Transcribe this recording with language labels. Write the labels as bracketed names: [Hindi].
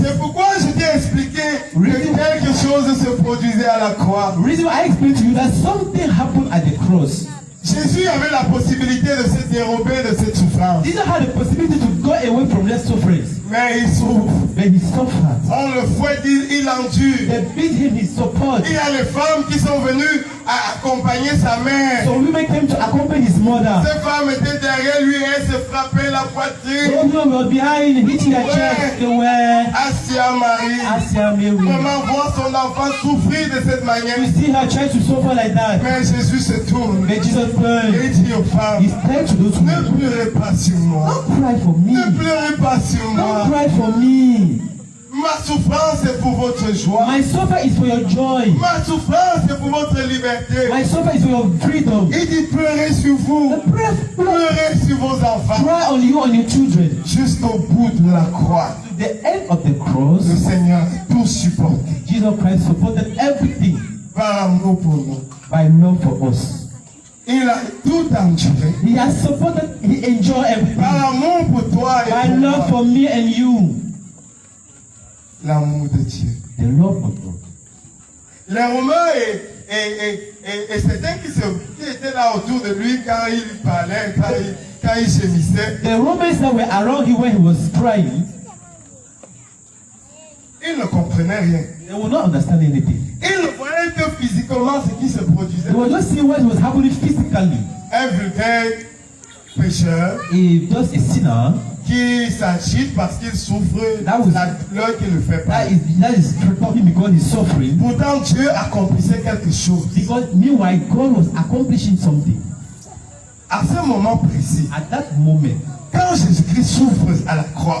[French] C'est pourquoi je t'ai expliqué que quelque chose se produisait à la croix. [English] The reason why I explained to you that something happened at the cross. [French] Jésus avait la possibilité de se dérober de cette souffrance. [English] Jesus had the possibility to go away from that suffering. [French] Mais il souffre. [English] But he suffered. [French] On le fouette, il endure. [English] They beat him, he suffered. [French] Il y a les femmes qui sont venues à accompagner sa mère. [English] So women came to accompany his mother. [French] Ces femmes étaient derrière lui et elles se frappaient la poitrine. [English] Those women were behind, hitting their chest. They were [French] Asia Marie. [English] Asia Mary. [French] Maman voit son enfant souffrir de cette manière. [English] You see her trying to suffer like that. [French] Mais Jésus se tourne [English] But Jesus [French] et [English] turned. [French] il dit aux femmes, [English] He said to those [French] ne [English] women, [French] pleurez pas sur moi. [English] don't cry for me. [French] Ne pleurez pas sur moi. [English] Don't cry for me. [French] Ma souffrance est pour votre joie. [English] My suffer is for your joy. [French] Ma souffrance est pour votre liberté. [English] My suffer is for your freedom. [French] Il dit pleurez sur vous. Pleurez sur vos enfants. [English] Cry on you and your children. [French] Jusqu'au bout de la croix. [English] To the end of the cross, [French] Le Seigneur a tout supporté. [English] Jesus Christ supported everything [French] Par amour pour nous. [English] by love for us. [French] Il a tout enduré. [English] He has supported, he enjoyed everything [French] Par amour pour toi et [English] by [French] pour [English] love [French] moi. [English] for me and you. [French] L'amour de Dieu. [English] The love of God. [French] Les Romains et certains qui étaient là autour de lui quand il parlait, quand il gémissait, [English] The Romans that were around him when he was crying, [French] ils ne comprenaient rien. [English] they will not understand anything. [French] Ils ne voyaient que physiquement ce qui se produisait. [English] They were just seeing what was happening physically. [French] Un vulgaire pécheur [English] If just a sinner, [French] qui s'agite parce qu'il souffre [English] That was- [French] la douleur qui le fait pas. [English] that is talking because he's suffering. [French] Pourtant, Dieu accomplissait quelque chose. [English] Because meanwhile, God was accomplishing something. [French] À ce moment précis, [English] At that moment, [French] quand Jésus-Christ souffre à la croix,